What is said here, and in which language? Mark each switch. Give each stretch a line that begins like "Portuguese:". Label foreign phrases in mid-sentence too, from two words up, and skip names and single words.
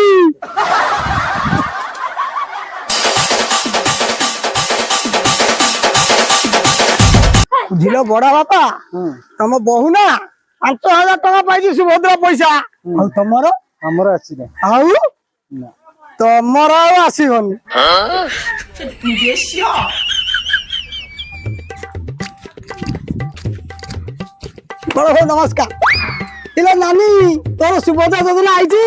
Odia: ବୁଝିଲ ବଡ଼ ବାପା, ତମ ବହୁ ନା ୫,୦୦୦ ଟଙ୍କା ପାଇଛି ସୁଭଦ୍ରା ପଇସା। ଆଉ ତମର? ଆମର ଆସିନି। ଆଉ ତମର ଆଉ ଆସିବନି। ବଡ ଭାଇ ନମସ୍କାର। ଇଲେ ନାନୀ, ତୋର ସୁଭଦ୍ରା ଯୋଜନା ଆଇଛି?